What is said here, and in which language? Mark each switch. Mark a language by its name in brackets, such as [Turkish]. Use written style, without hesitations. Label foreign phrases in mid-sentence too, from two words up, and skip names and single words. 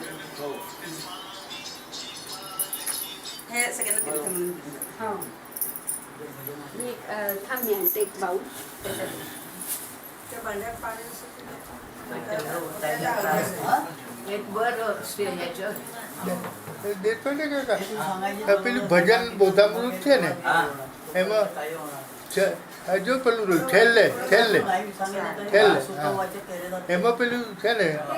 [Marathi] हे सगळ्यांना तीर्थ म्हणून दिलं. हो. मी थांब मी आणते एक बाऊल त्या भांड्यात पाणी असतं [Gujarati] દેતો ને કાકા પેલું ભજન બોધામૃત છે ને એમાં જો પેલું છેલ્લે છેલ્લે છેલ્લે એમાં પેલું છે ને